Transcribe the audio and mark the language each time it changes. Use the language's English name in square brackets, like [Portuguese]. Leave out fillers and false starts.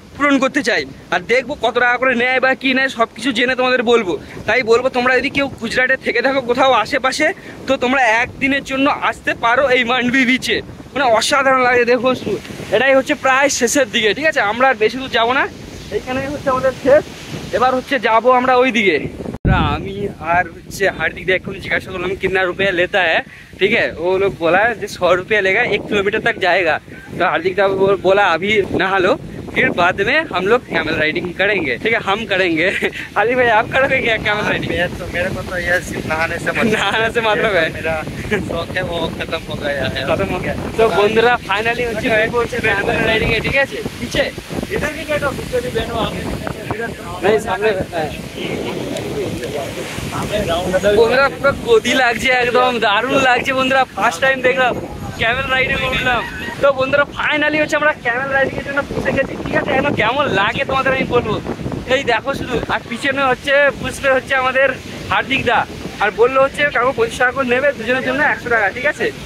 [Bangla] পূরণ করতে চাই, আর দেখবো কত টাকা করে নেয় বা কি নেয় সব কিছু জেনে তোমাদের বলবো। তাই বলবো তোমরা যদি কেউ গুজরাটে থেকে থাকো কোথাও আশেপাশে, তো তোমরা একদিনের জন্য আসতে পারো এই মান্ডবি বিচে। মানে অসাধারণ লাগে। দেখো এটাই হচ্ছে প্রায় শেষের দিকে, ঠিক আছে? আমরা আর বেশি দূর যাবো না, এইখানেই হচ্ছে আমাদের শেষ। এবার হচ্ছে যাবো আমরা ওই দিকে। আমি আর হচ্ছে हार्दिक दा এখন জিজ্ঞাসা করলাম [Hindi] कितना रुपया लेता है, ठीक है? वो लोग बोला जो 100 रुपया लेगा, 1 किलोमीटर तक जाएगा। तो हार्दिक दा बोला अभी नहा लो, फिर बाद में हम लोग कैमल राइडिंग करेंगे, ठीक है? हम करेंगे। हार्दिक भाई आप करोगे क्या कैमल राइडिंग? तो मेरे को तो ये सिर्फ नहाने से मतलब है, मेरा शौक है वो खत्म हो गया है। खत्म हो गया। तो बंधुरा फाइनली হচ্ছে कैमल राइडिंग है, ठीक है? पीछे इधर भी बैठो, पीछे भी बैठो, आप नहीं सामने [Bangla] বন্ধুরা পুরো গদি লাগছে, একদম দারুণ লাগছে বন্ধুরা। ফার্স্ট টাইম দেখলাম ক্যামেল রাইডে উঠলাম। তো বন্ধুরা ফাইনালি হচ্ছে আমরা ক্যামেল রাইডিং এর জন্য বসে গেছি, ঠিক আছে? এখন কেমন লাগে তোমাদের আমি বলবো, এই দেখো শুধু। আর পিছনে হচ্ছে বুঝতে হচ্ছে আমাদের হার্দিক দা, আর বললো হচ্ছে কাকু 25 টাকা করে নেবে দুজনের জন্য 100 টাকা, ঠিক আছে?